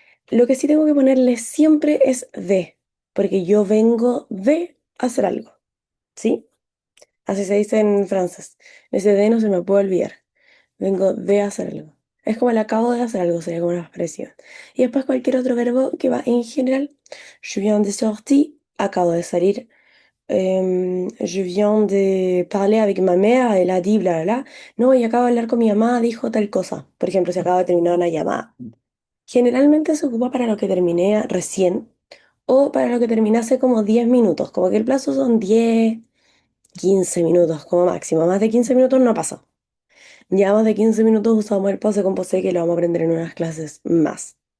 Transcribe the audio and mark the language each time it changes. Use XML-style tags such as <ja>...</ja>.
<es>Lo que sí tengo que ponerle siempre es de, porque yo vengo de hacer algo, ¿sí? Así se dice en francés. Ese de no se me puede olvidar. Vengo de hacer algo. Es como el acabo de hacer algo, sería como una expresión. Y después cualquier otro verbo que va en general.</es> <fr>Je viens de sortir,</fr> <es>acabo de salir.</es> <fr>Je viens de parler avec ma mère, elle a dit bla bla bla.</fr> <es>No, y acabo de hablar con mi mamá, dijo tal cosa. Por ejemplo, si acabo de terminar una llamada. Generalmente se ocupa para lo que terminé recién o para lo que terminé hace como 10 minutos, como que el plazo son 10 15 minutos como máximo. Más de 15 minutos no pasa. Ya más de 15 minutos usamos el pase composé que lo vamos a aprender en unas clases más.</es>